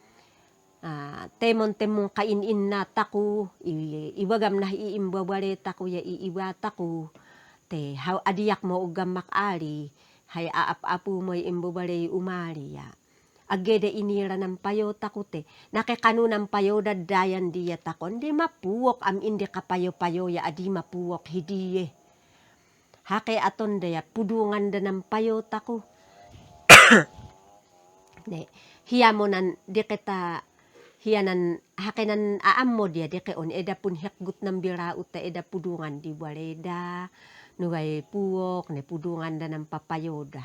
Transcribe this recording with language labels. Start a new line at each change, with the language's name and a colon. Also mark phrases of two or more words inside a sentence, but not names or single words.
Mayoyao Ifugao: Temon kainin na taku, iwagam na iimbabare taku, ya iiwa taku, te adiyak mo ugam makali, hay aap-apu mo iimbabare umali ya. Agede inira ng payo takute. Nakikano ng payo dadayan diya takon. Di mapuwok am indi kapayo-payo ya adi mapuwok hidiye. Hake aton daya pudungan da ng payo tako. Hiya mo nan di kita hiya nan hake nan aam mo diya di on eda pun hekgut ng biraut ta eda pudungan di waleda. Nuway puwok ne pudungan da ng papayo da.